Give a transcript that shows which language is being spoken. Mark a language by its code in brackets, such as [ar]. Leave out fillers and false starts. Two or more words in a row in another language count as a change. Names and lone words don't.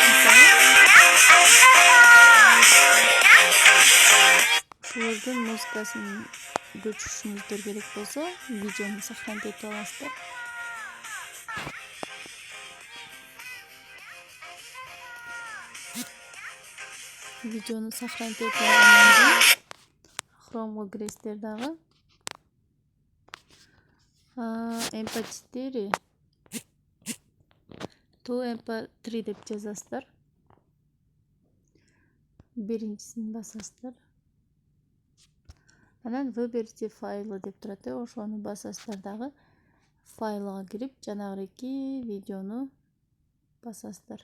[ky] Ушулардын музыкасын көчүрүшүңүздөр керек болсо, видеону сохранить этип аласыздар. Видеону сохранить этип алгандан кийин Chrome'го киресиздер дагы. MP4 to MP3 деп жазасыздар. Биринчисин басасыздар. Анан [ru] выберите файлы [ky] деп турат. Ошону басасыздар дагы. Файлга кирип, жанагы эки видеону басасыздар.